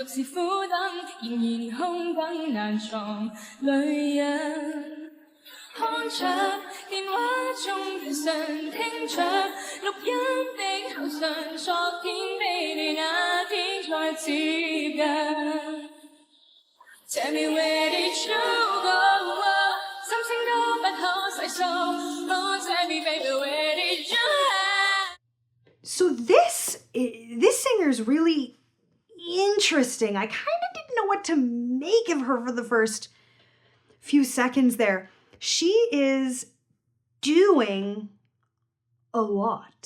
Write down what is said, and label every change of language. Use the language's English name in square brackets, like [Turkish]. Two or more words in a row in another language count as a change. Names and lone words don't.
[Cantonese] 獨是苦等，仍然空等難藏淚人。看着電話中的神聽着錄音的口信，昨天比你那天再接近。 [English] Tell me where did you go? [Cantonese] 心聲都不可細數。 [English] Oh, tell me, baby, where did you hide? So this singer is really interesting. I kind of didn't know what to make of her for the first few seconds there. She is doing a lot.